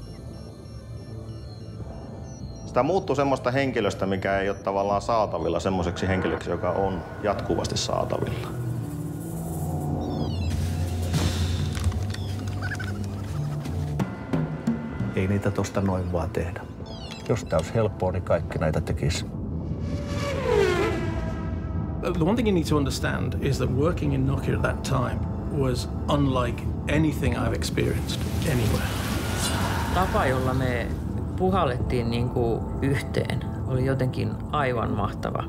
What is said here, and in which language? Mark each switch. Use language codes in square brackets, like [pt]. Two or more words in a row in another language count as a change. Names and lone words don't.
[fi] Sitä muuttui semmoista henkilöstä, mikä ei ole tavallaan saatavilla, semmoiseksi henkilöksi, joka on jatkuvasti saatavilla. Ei niitä tosta noin vaan tehdä. Jos tää olisi helppoa, niin kaikki näitä tekisi. [en] The one thing you need to understand is that working in Nokia at that time was unlike anything I've experienced anywhere. [fi] Tapa, jolla me puhallettiin niin kuin yhteen, oli jotenkin aivan mahtava.